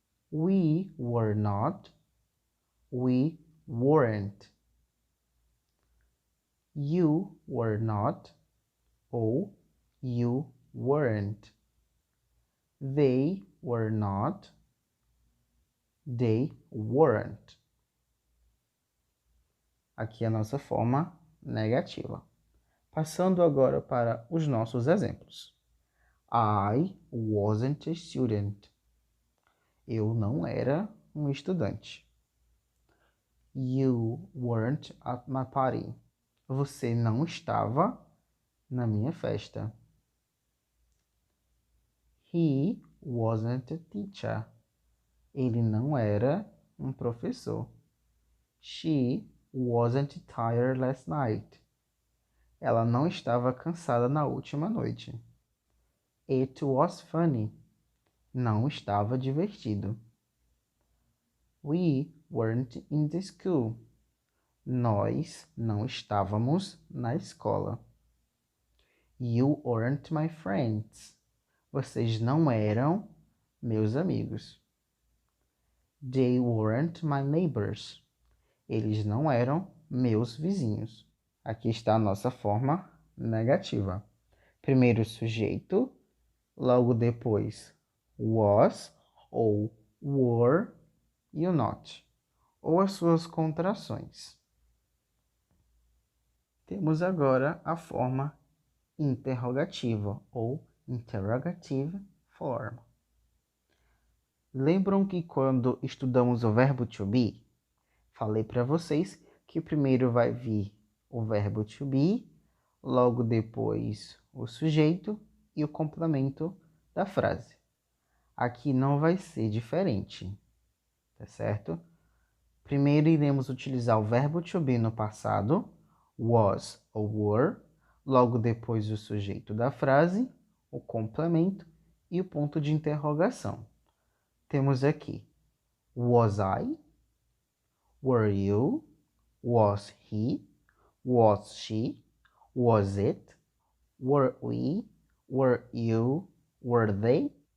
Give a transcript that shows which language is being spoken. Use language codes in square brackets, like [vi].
[en] We were not, we weren't. You were not, ou you weren't. They were not, they weren't. [pt] Aqui é a nossa forma negativa. Passando agora para os nossos exemplos. [en] I wasn't a student. [pt] Eu não era um estudante. [en] You weren't at my party. [pt] Você não estava na minha festa. [en] He wasn't a teacher. [pt] Ele não era um professor. [en] She wasn't tired last night. [pt] Ela não estava cansada na última noite. [en] It was funny. [pt] Não estava divertido. [en] We weren't in the school. [pt] Nós não estávamos na escola. [en] You weren't my friends. [pt] Vocês não eram meus amigos. [en] They weren't my neighbors. [pt] Eles não eram meus vizinhos. Aqui está a nossa forma negativa. Primeiro o sujeito, logo depois was ou were e o not, ou as suas contrações. Temos agora a forma interrogativa ou interrogative form. Lembram que quando estudamos o verbo to be, falei para vocês que primeiro vai vir o verbo to be, logo depois o sujeito e o complemento da frase. Aqui não vai ser diferente, tá certo? Primeiro iremos utilizar o verbo to be no passado, was ou were, logo depois o sujeito da frase, o complemento e o ponto de interrogação. Temos aqui, was I, were you, was he, was she, was it, were we, were you, were they.